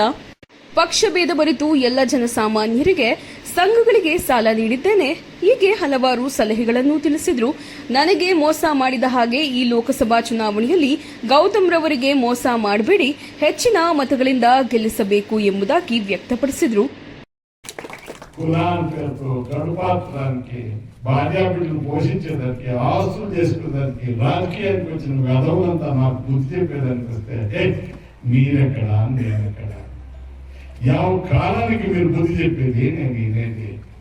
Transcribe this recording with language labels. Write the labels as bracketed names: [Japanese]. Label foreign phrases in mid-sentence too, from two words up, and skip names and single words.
[Kannada] ಪಕ್ಷ ಭೇದ ಬರಿತು ಎಲ್ಲ ಜನಸಾಮಾನ್ಯರಿಗೆ, ಸಂಘಗಳಿಗೆ ಸಾಲ ನೀಡಿದ್ದೇನೆ. ಹೀಗೆ ಹಲವಾರು ಸಲಹೆಗಳನ್ನು ತಿಳಿಸಿದ್ರು. ನನಗೆ ಮೋಸ ಮಾಡಿದ ಹಾಗೆ ಈ ಲೋಕಸಭಾ ಚುನಾವಣೆಯಲ್ಲಿ ಗೌತಮ್ ರವರಿಗೆ ಮೋಸ ಮಾಡಬೇಡಿ, ಹೆಚ್ಚಿನ ಮತಗಳಿಂದ ಗೆಲ್ಲಿಸಬೇಕು ಎಂಬುದಾಗಿ వ్యక్తపరిಸಿದ್ರು. [Telugu] కులాంతరతో గడుపాత్రానికి భార్యాబిడ్డలు పోషించేదానికి ఆస్తులు చేసుకునేదానికి రాజకీయానికి వచ్చిన వెధవులంతా నాకు బుద్ధి చెప్పేదానికి వస్తే మీరెక్కడ నేనెక్కడ, యావ కాలానికి మీరు బుద్ధి చెప్పేది నేను వినేది.